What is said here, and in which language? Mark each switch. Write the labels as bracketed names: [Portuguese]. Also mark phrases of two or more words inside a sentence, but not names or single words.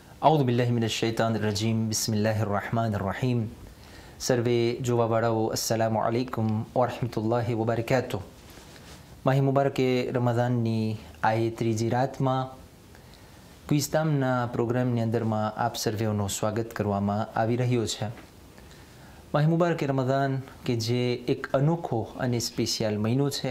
[Arabic] أعوذ بالله من الشيطان الرجيم بسم الله الرحمن الرحيم [Gujarati] सर्वे જોવાવાળાઓ [Arabic] السلام عليكم ورحمة الله وبركاته [Gujarati] માહી મુબારકે રમઝાનની આ ત્રીજી રાતમાં ક્વિઝટાઇમના પ્રોગ્રામની અંદરમાં આપ સર્વેનું સ્વાગત કરવામાં આવી રહ્યો છે. માહી મુબારકે રમઝાન કે જે એક અનોખો અને સ્પેશિયલ મહિનો છે.